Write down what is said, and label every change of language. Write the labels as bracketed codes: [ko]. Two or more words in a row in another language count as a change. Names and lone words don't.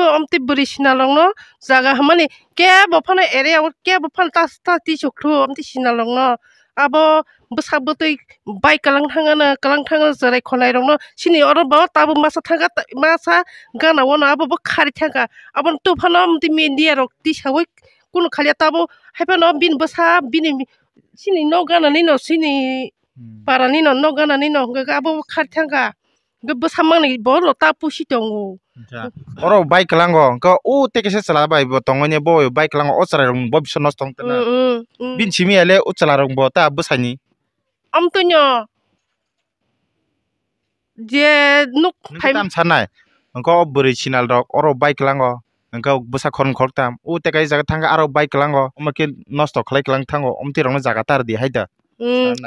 [trp] अमते बोरै सिनालंनो जागा माने के बफानो एरिया के बफानो तास ताति चक्रो अमते सिनालंनो आबो बसा बतै बाइक कलां थाङो जराय खनाय रंनो सिनि अर बा ताबो मासा थागा मासा गानावो ना आबो खारि थागा आबो तो फानो अमते मेन्दिया रक तिसावै कुनु खालिया ताबो हायफानो बिन बसा बिनि सिनि न गानानै न सिनि पारानि न गानानै न गाबो खारि थागा बसा मांनै बरो तापुसि दङो oro bike lango ko o teke se sala bai bo tongone bo bike lango o sara rong bo biso nostong tena bin chimi ale o sala rong bo ta busani amtonyo je nuk tam sanai ko buri sinal rok oro bike lango ko busa khon khortam o teke jaga thanga aro bike lango omake nosto khlai klang thango omti rong jaga tar di haida sanai